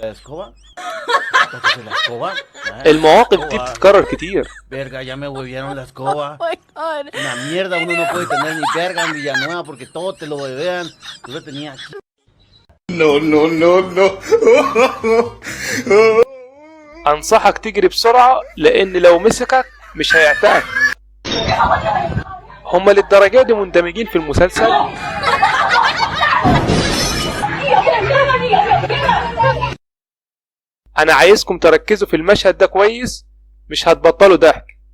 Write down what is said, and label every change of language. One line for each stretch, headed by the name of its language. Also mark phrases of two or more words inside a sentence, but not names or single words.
Arabic: المواقف دي بتتكرر كتير.
Spanish: Verga, ya me huevearon la escoba. Una mierda, uno no puede tener ni verga en Villanueva porque todo te lo huevean. Yo lo tenía aquí. No.
Arabic: انصحك تجري بسرعة لان لو مسكك مش هيعتقك. هما للدرجة دي مندمجين في المسلسل. انا عايزكم تركزوا في المشهد ده كويس، مش هتبطلوا ضحك.